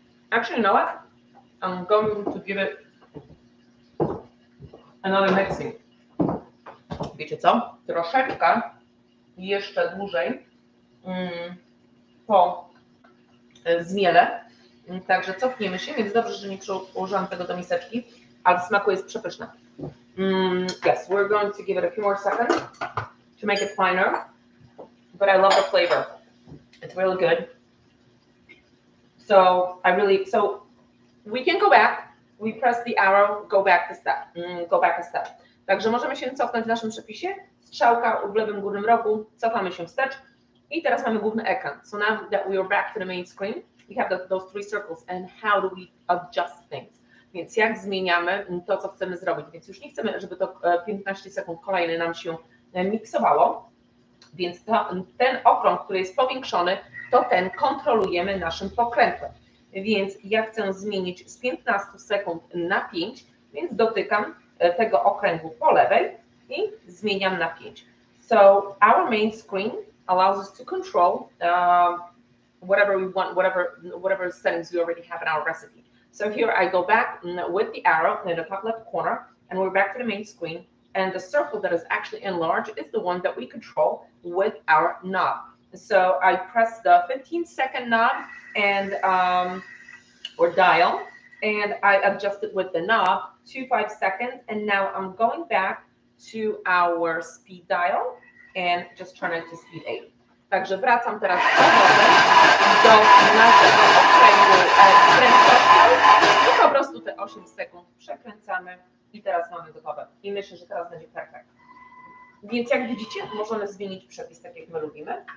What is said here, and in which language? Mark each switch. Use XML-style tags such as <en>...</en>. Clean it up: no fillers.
<en>Actually, you know what? I'm going to give it another mixing.</en> <pl>Wiecie co? Troszeczkę jeszcze dłużej po zmiele. Także cofniemy się, więc dobrze, że nie przyłożyłam tego do miseczki, ale w smaku jest przepyszne.</pl> <en>Yes, we're going to give it a few more seconds to make it finer, but I love the flavor. It's really good. So we can go back. We press the arrow, go back a step.</en> <pl>Także możemy się cofnąć w naszym przepisie. Strzałka w lewym górnym rogu, cofamy się wstecz i teraz mamy główny ekran.</pl> <en>So now that we are back to the main screen, we have those 3 circles and how do we adjust things.</en> <pl>Więc jak zmieniamy to, co chcemy zrobić. Więc już nie chcemy, żeby to 15 sekund kolejne nam się miksowało. Więc ten okrąg, który jest powiększony, to ten kontrolujemy naszym pokrętłem. Więc ja chcę zmienić z 15 sekund na 5, więc dotykam tego okręgu po lewej i zmieniam na 5.</pl> <en>So our main screen allows us to control whatever we want, whatever settings we already have in our recipe. So here I go back with the arrow in the top left corner, and we're back to the main screen. And the circle that is actually enlarged is the one that we control with our knob. So I press the 15-second knob and or dial, and I adjust it with the knob to 5 seconds. And now I'm going back to our speed dial and just turn it to speed 8.</en> <pl>Także wracam teraz do naszego okręgu prędkości i po prostu te 8 sekund przekręcamy i teraz mamy gotowe. I myślę, że teraz będzie perfekt. Więc jak widzicie, możemy zmienić przepis tak jak my lubimy.</pl>